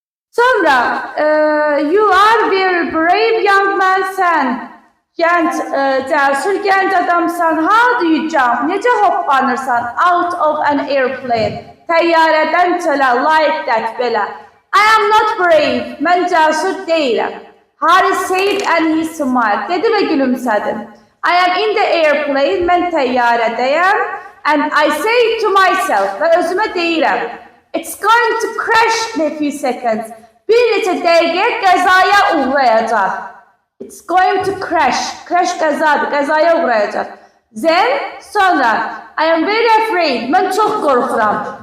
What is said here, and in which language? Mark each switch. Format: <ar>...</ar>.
<en>Sonra, you are very brave young man,</en> <az>sən gənc, cəsur gənc adamsan.</az> <en>How do you jump?</en> <az>Necə hoppanırsan?</az> <en>Out of an airplane.</en> <az>Təyyarədən çölə,</az> <en>like that,</en> <az>belə.</az> <en>I am not brave.</en> <az>Mən cəsur deyiləm.</az> <en>Harry said and he smiled.</en> <az>Dedi və gülümsədi.</az> <en>I am in the airplane,</en> <az>mən təyyarədəyəm,</az> <en>and I say to myself,</en> <az>və özümə deyirəm,</az> <en>it's going to crash in a few seconds.</en> <az>Bir neçə dəqiqə qəzaya uğrayacaq.</az> <en>It's going to crash.</en> <az>Crash qəzadır, qəzaya uğrayacaq.</az> <en>Then,</en> <az>sonra,</az> <en>I am very afraid,</en> <az>mən çox qorxuram.</az>